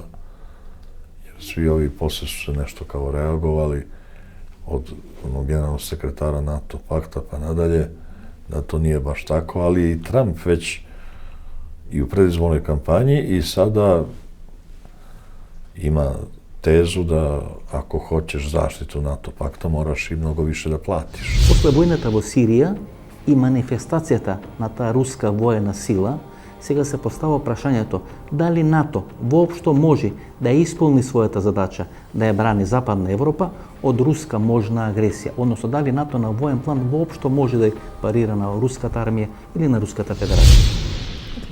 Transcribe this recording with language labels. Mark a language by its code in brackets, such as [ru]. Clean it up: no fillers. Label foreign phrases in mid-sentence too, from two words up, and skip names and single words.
[sr] Jer svi ovi posle su se nešto kao reagovali od onog generalnog sekretara NATO pakta pa nadalje, da to nije baš tako, ali i Trump već i u predizbornoj kampanji i sada ima tezu da ako hoćeš zaštitu NATO pakta, moraš i mnogo više da platiš. [mk] После војната во Сирија и манифестацијата на таа руска воена сила, сега се постава прашањето дали НАТО воопшто може да исполни својата задача да ја брани Западна Европа од руска можна агресија, односно дали НАТО на воен план воопшто може да парира на руската армија или на руската федерација.